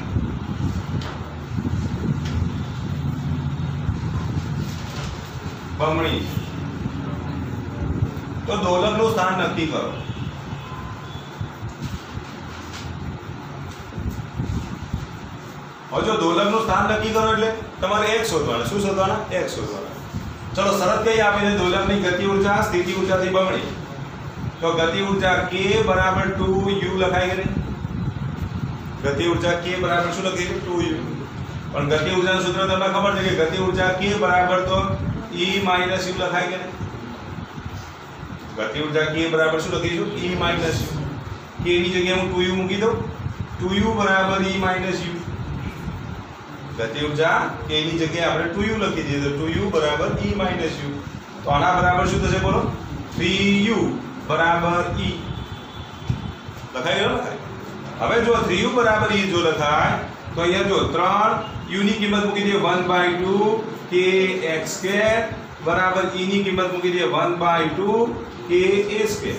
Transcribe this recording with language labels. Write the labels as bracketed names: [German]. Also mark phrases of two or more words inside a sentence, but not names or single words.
[Gujarati] બમણી તો દોલકનું સ્થાન નક્કી કરો. હવે જો દોલકનું સ્થાન નક્કી કરો એટલે તમારે x શોધવાના. શું શોધવાના? x શોધવાના. ચલો શરત કઈ આપી છે? દોલકની ગતિ ઊર્જા સ્થિતિ ઊર્જાથી બમણી. તો ગતિ ઊર્જા k બરાબર 2u લખાય કે નહીં? ગતિ ઊર્જા k બરાબર શું લખીએ 2u, પણ ગતિ ઊર્જાનું સૂત્ર તમને ખબર છે કે ગતિ ઊર્જા k બરાબર તો e - u લખાય કે નહીં? ગતિ ઊર્જા k બરાબર શું લખીશું e - u, k ની જગ્યાએ હું 2u મૂકી દઉં, 2u બરાબર e - u. ગતિ ઊર્જા k ની જગ્યાએ આપણે 2u લખી દઈએ તો 2u બરાબર e - u. તો આના બરાબર શું થશે બોલો 3u બરાબર e લખાઈ ગયો ને? હવે જો 3u બરાબર e જો લખાય તો અહીંયા જો 3u ની કિંમત મૂકી દઈએ 1/2 kx² બરાબર e ની કિંમત મૂકી દઈએ 1/2 ka².